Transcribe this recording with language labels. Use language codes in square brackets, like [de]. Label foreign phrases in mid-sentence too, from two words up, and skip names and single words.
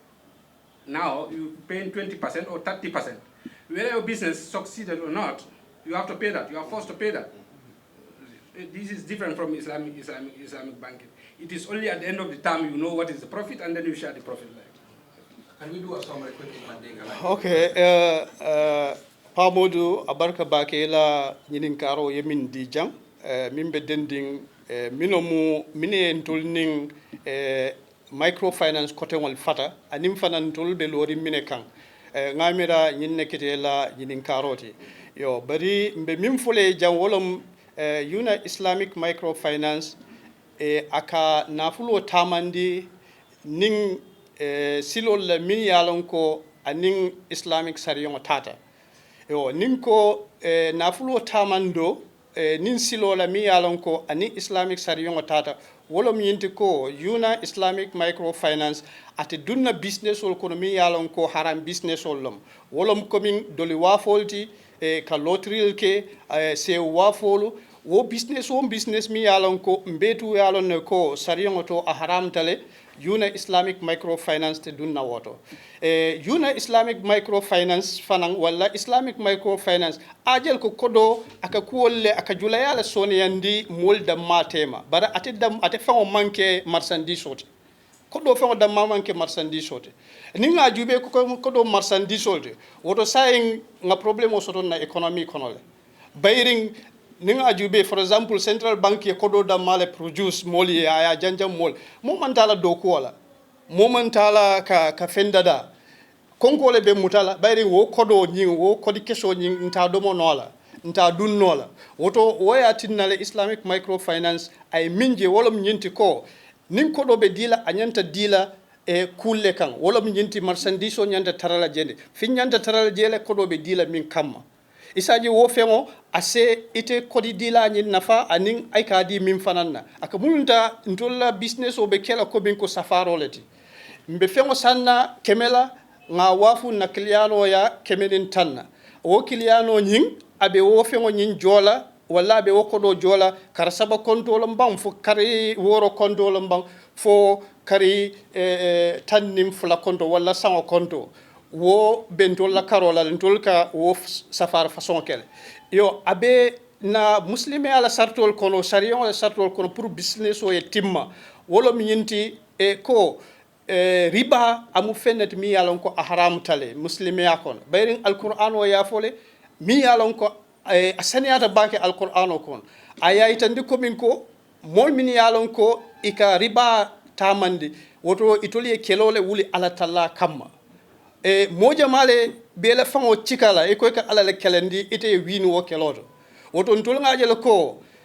[en] Now you're paying 20% or 30%. Whether your business succeeded or not, you have to pay that. You are forced to pay that. This is different from Islamic banking. It is only at the end of the term you know what is the profit, and then you share the profit. Can we do a summary quickly, Mandinga? [man] Okay. Pamodu abarka bakela nyinin karo yemin dijang mimbe dending minomu mine ntulning microfinance kote wal fata anim fanan tulbe lori mine kan ngamira nyinne kitela nyinin karoti yo bari mbe mimfule jang wolom Yonna [en] Islamic microfinance [man] aka nafulo tamandi ning silol la min yalon ko aning Islamic sariyon tata yo nin ko nafulo tamando nin silo la mi yalon ko ani Islamic sariyon tata wolom yinti ko Yonna [en] Islamic microfinance [man] ate dunna business ol kono mi yalon ko haram business olom wolom komin doli wafolti ka lotril ke se wafolu wo business mi yalon ko mbetu yalon ne ko sariyon to a haram tale Yonna [en] Islamic microfinance [man] te dunna woto Yonna [en] Islamic microfinance [man] fanang wala [en] Islamic microfinance [man] ajel ko kodo aka kuwolle aka julayala soniyandi molda matema bara ate fango manke marchandise oti kodo fango da manke marchandise oti ninga jube ko kodo marchandise oti woto saying nga problème o soto na economy konole bayring ninga jube [en] for example central bank [man] ye kodo da male produce moli ya janjam mol momantala do ko wala momantala ka fendada konkole be mutala bayri wo kodo nyi wo kodi keso nyi nta domo nola nta dun nola woto woya tinnale [en] Islamic microfinance [man] ay minje wolom nyinti ko nin kodo be dila anyanta dila kulle kan wolom nyinti marchandise o nyanta tarala jende fin nyanta tarala jele kodo be dila min kamma isaji wo fengo ase ite kodi dila nyin nafa anin ay kadi min fananna aka munta ntolla business o be kela ko bin ko safaro leti mbe fengo sanna kemela nga wafu na kiliano ya kemenin tanna wo kiliano nyin abe wo fengo nyin jola wala abe wo kodo jola kar saba konto mbang fo kari woro konto mbang fo kari tannim fula konto wala sango konto wo bentol la karola ntol ka wo safar façon kel yo abe na muslimi ala sartol kono sharion ala sartol kono pour business o e timma wolo mi yinti ko riba amu fenet mi yalon ko haram tale muslimi yakon bayrin alquran o yafole mi yalon ko asaniyata bake alquran o kon ayaytandi ko min ko mol min yalon ko ika riba tamandi woto itoli kelole wuli ala talla kamma moja male bela fango chikala e ko ka ala le kelendi ite winu wo keloto woto ntol ngaje le ko